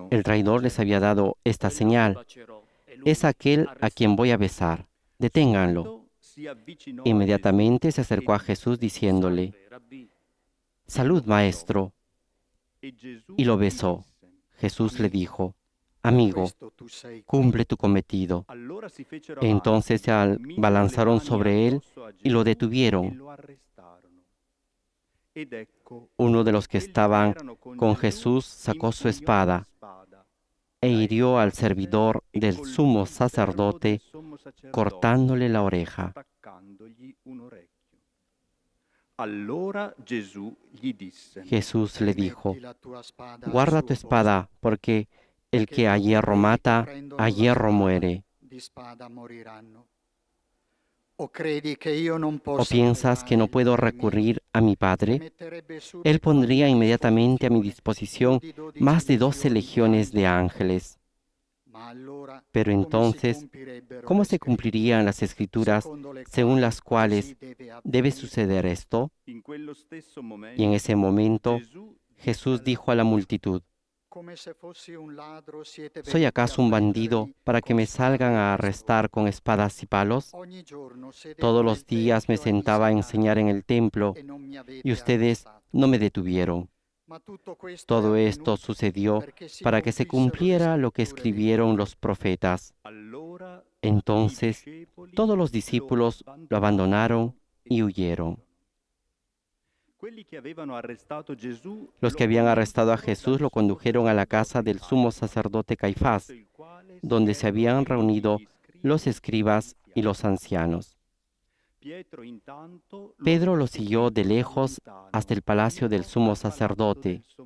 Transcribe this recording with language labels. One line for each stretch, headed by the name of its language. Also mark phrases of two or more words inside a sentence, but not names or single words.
Spanish: El traidor les había dado esta señal, es aquel a quien voy a besar, deténganlo.
Italian: Si avvicinò
Spanish: Inmediatamente se acercó a Jesús diciéndole, Salud, maestro,
Italian: e Gesù
Spanish: y lo
Italian: gli
Spanish: besó.
Italian: disse.
Spanish: Jesús le dijo, amigo, cumple tu cometido.
Italian: Allora si fecero
Spanish: Entonces se
Italian: avanti, misero le
Spanish: abalanzaron
Italian: mani
Spanish: sobre él
Italian: addosso a
Spanish: y lo
Italian: Gesù
Spanish: detuvieron.
Italian: e lo arrestarono. Ed ecco,
Spanish: Uno de los que
Italian: quelli
Spanish: estaban
Italian: erano
Spanish: con Jesús sacó su
Italian: impugnò
Spanish: espada e hirió al servidor del sumo sacerdote, cortándole la oreja.
Italian: staccandogli un orecchio. Allora Gesù gli disse:
Spanish: Jesús le dijo, guarda tu espada, porque el que a hierro mata, a hierro muere. ¿O piensas que no puedo recurrir a mi Padre? Él pondría inmediatamente a mi disposición más de 12 legiones de ángeles. Pero entonces, ¿cómo se cumplirían las escrituras según las cuales debe suceder esto?
Italian: In quello stesso
Spanish: Y en ese momento
Italian: Gesù
Spanish: Jesús dijo a la multitud, ¿soy acaso un bandido para que me salgan a arrestar con espadas y palos? Todos los días me sentaba a enseñar en el templo y ustedes no me detuvieron. Todo esto sucedió para que se cumpliera lo que escribieron los profetas.
Italian: allora
Spanish: Entonces
Italian: i discepoli
Spanish: todos los discípulos lo abandonaron y huyeron.
Italian: Quelli che avevano arrestato Gesù
Spanish: Los que habían arrestado a Jesús lo condujeron a la casa del sumo sacerdote Caifás, donde se habían reunido los escribas y los ancianos. Pedro lo siguió de lejos hasta el palacio del sumo sacerdote.